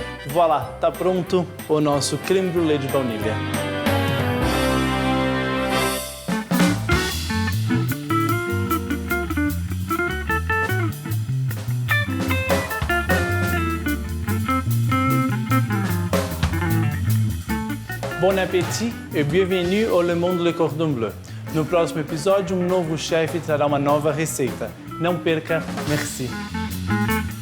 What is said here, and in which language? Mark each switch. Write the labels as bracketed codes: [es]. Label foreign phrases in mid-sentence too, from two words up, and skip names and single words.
[pt] Voilà, tá pronto o nosso [fr] creme brulee [pt] de baunilha. [fr] Bon appétit [pt] e bienvenue ao Le Monde Le Cordon Bleu. No próximo episódio, um novo chefe trará uma nova receita. Não perca, merci!